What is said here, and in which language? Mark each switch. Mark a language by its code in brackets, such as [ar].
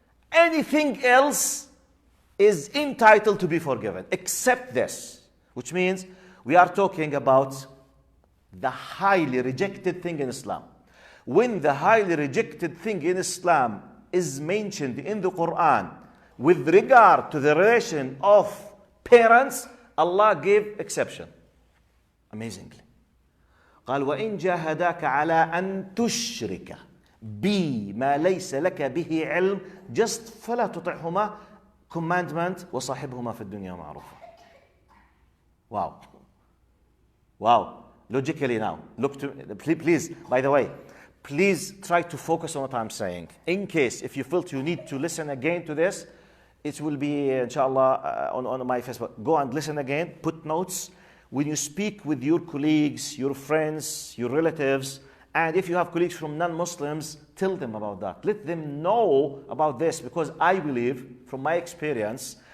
[en] Anything else is entitled to be forgiven except this, which means we are talking about the highly rejected thing in Islam. When the highly rejected thing in Islam is mentioned in the Quran with regard to the relation of parents, Allah gave exception. Amazingly. [ar] قال وإن جاهداك على أن تشرك بي ما ليس لك به علم, [en] just [ar] فلا تطعهما, [en] commandment, [ar] وصاحبهما في الدنيا معروفا. [en] Wow. Wow. Logically now, look to, please, by the way, please try to focus on what I'm saying. In case, if you felt you need to listen again to this, it will be, inshallah, on my Facebook. Go and listen again, put notes. When you speak with your colleagues, your friends, your relatives, and if you have colleagues from non-Muslims, tell them about that. Let them know about this, because I believe, from my experience,